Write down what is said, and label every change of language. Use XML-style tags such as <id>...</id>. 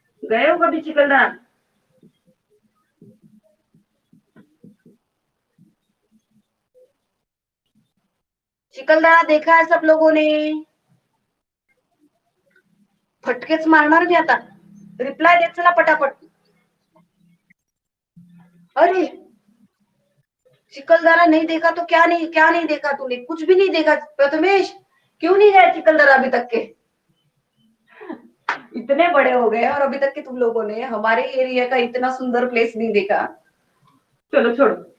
<hi>गए हो कभी चिखलदरा? चिखलदरा देखा है सब लोगों ने?</hi> <mr>फटकेच मारणार मी आता, रिप्लाय देत चला पटापट.</mr> <hi>अरे चिखलदरा नहीं देखा तो क्या नहीं देखा तूने? कुछ भी नहीं देखा प्रथमेश. क्यों नहीं गया चिखलदरा अभी तक के? इतने बड़े हो गए और अभी तक के तुम लोगों ने हमारे एरिया का इतना सुंदर प्लेस नहीं देखा. चलो छोड़ो.</hi>